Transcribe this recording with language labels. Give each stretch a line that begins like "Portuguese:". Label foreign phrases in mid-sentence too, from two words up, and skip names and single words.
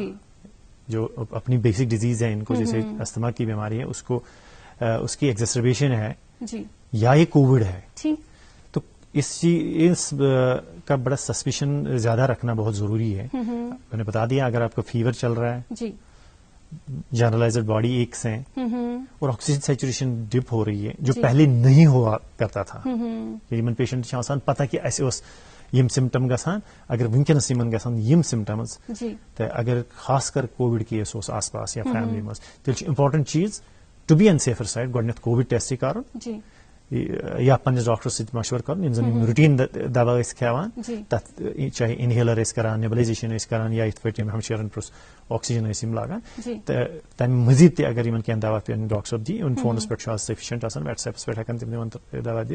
Urdu: جو اپنی
English: basic disease
Urdu: ہے ان کو, جیسے استھما کی بیماری ہے, اس کو اس کی ایگزاسربیشن ہے یا یہ کووڈ ہے, تو اس کا بڑا سسپیشن زیادہ رکھنا بہت ضروری ہے. میں نے بتا دیا, اگر آپ کا فیور چل رہا ہے,
English: generalized body aches
Urdu: ہیں, اور
English: oxygen saturation dip
Urdu: ہو رہی ہے, جو پہلے نہیں ہوا کرتا تھا.
Kashmiri: یمن پیشنٹ چھِ آسان پتہ کہ اسہِ اوس یم سمٹم گژھان, اگر ونکینس یمن گژھان یم سمٹمز, تو اگر خاص کر
English: Covid case
Kashmiri: اوس آس پاس یا فیملی مز, تیٚلہِ چھُ امپارٹنٹ چیز
English: to be on safer side
Kashmiri: گۄڈٕنیتھ
English: Covid test
Kashmiri: کرُن, یا پننس ڈاکٹرس سۭتۍ مشورٕ کرُن. یم زن روٹین دوا ٲسۍ کھٮ۪وان, تتھ چاہے انہیلر ٲسۍ کران, نیبلائزیشن ٲسۍ کران, یا یِتھ پٲٹھۍ ہمشیرن پرٛژھ آکسیجن ٲسۍ یِم لاگان, تہٕ تمہِ مزید تہِ اگر یمن کینٛہہ دوا پیٚن ڈاکٹر صٲب دی, یمن فونس پٮ۪ٹھ چھُ آز سفیشینٹ آسان, واٹس ایپس پٮ۪ٹھ ہٮ۪کان تِم یِمن دوا دِتھ.